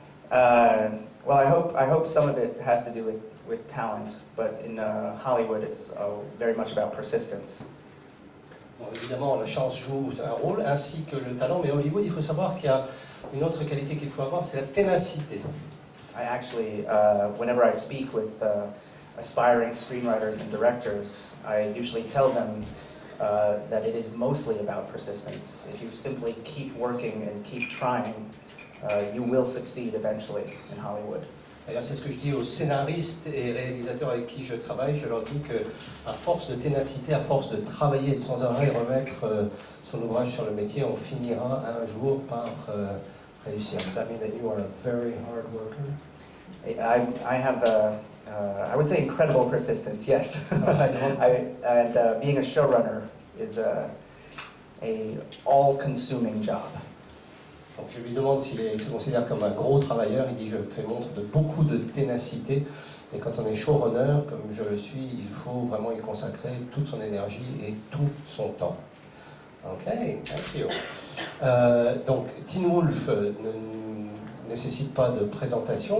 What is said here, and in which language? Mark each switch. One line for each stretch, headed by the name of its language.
English: Well, I hope some of it has to do with talent, but in Hollywood, it's very much about persistence.
French: Bon, évidemment, la chance joue un rôle, ainsi que le talent, mais Hollywood, il faut savoir qu'il y a une autre qualité qu'il faut avoir, c'est la ténacité.
English: I actually, whenever I speak with aspiring screenwriters and directors, I usually tell them that it is mostly about persistence. If you simply keep working and keep trying, you will succeed eventually in Hollywood.
French: D'ailleurs, c'est ce que je dis aux scénaristes et réalisateurs avec qui je travaille. Je leur dis qu'à force de ténacité, à force de travailler et de sans arrêt remettre son ouvrage sur le métier, on finira un jour par réussir.
English: Does that mean that you are a very hard worker? I have I would say incredible persistence, yes. And being a showrunner is a all-consuming job.
French: Donc je lui demande s'il se considère comme un gros travailleur. Il dit je fais montre de beaucoup de ténacité. Et quand on est showrunner, comme je le suis, il faut vraiment y consacrer toute son énergie et tout son temps.
English: Ok, thank you.
French: Donc Teen Wolf ne nécessite pas de présentation.